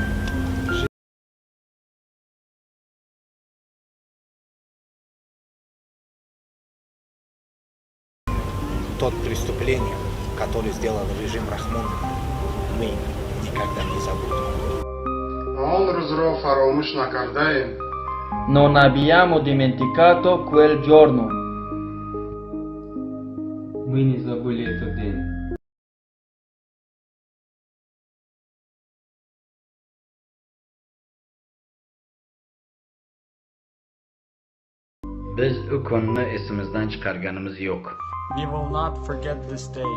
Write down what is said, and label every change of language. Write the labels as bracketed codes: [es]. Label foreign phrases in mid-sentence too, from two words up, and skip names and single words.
[ru] Тот преступление, которое сделал режим Рахмона, мы никогда не забудем. [it] Non abbiamo dimenticato quel giorno. [ru] Мы не забыли этот день. [uz] Biz u kunni esimizdan chiqarganimiz yo'q. [en] We will not forget this day.